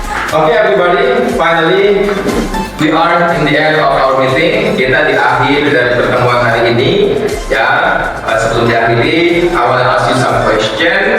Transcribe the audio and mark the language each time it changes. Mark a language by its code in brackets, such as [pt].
[en] Okay, everybody, finally we are in the end of our meeting. [id] Kita di akhir dari pertemuan hari ini. Ya, sebelum diakhiri, [en] I want to ask you some question.